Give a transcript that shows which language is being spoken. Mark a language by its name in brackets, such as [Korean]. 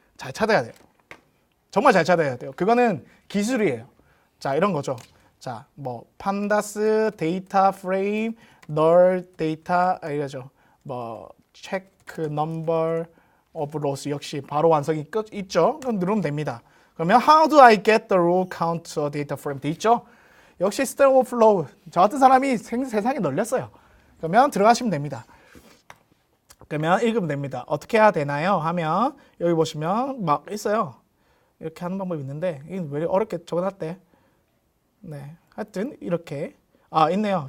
[Korean] 잘 찾아야 돼요. 정말 잘 찾아야 돼요. 그거는 기술이에요. 자, 이런 거죠. 자, 뭐 [English] 판다스 데이터 프레임 널 데이터 [Korean] 이거죠. 뭐 [English] 체크 넘버 오브 로스 [Korean] 역시 바로 완성이 있죠. 그럼 누르면 됩니다. 그러면 [English] how do I get the row count data frame [Korean] 돼 있죠. 역시 Stack Overflow. 저 같은 사람이 세상에 널렸어요. 그러면 들어가시면 됩니다. 그러면 읽으면 됩니다. 어떻게 해야 되나요? 하면 여기 보시면 막 있어요. 이렇게 하는 방법이 있는데 이게 왜 어렵게 적어놨대? 네, 하여튼 이렇게 있네요.